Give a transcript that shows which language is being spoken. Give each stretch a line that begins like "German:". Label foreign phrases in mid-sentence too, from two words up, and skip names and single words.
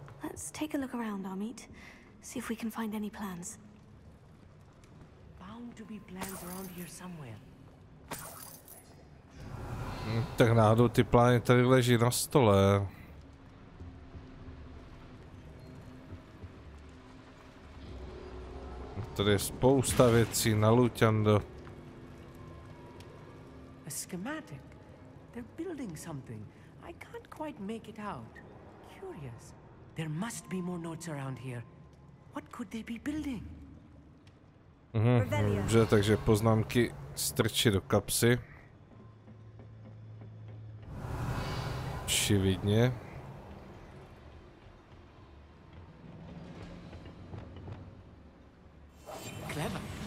English: Let's take a look around, Amit. See if we can find any plans. Bound to be plans around here somewhere.
Czech: Tak náhodou ty plány tady leží na stole. Tady je spousta věcí na luťando.
English: A schematic. They're building something. I can't quite make it out. Curious. There must be more notes around here. What could they be building?
Czech: Dobře, takže poznámky strčí do kapsy. Očividně.
English: Clever.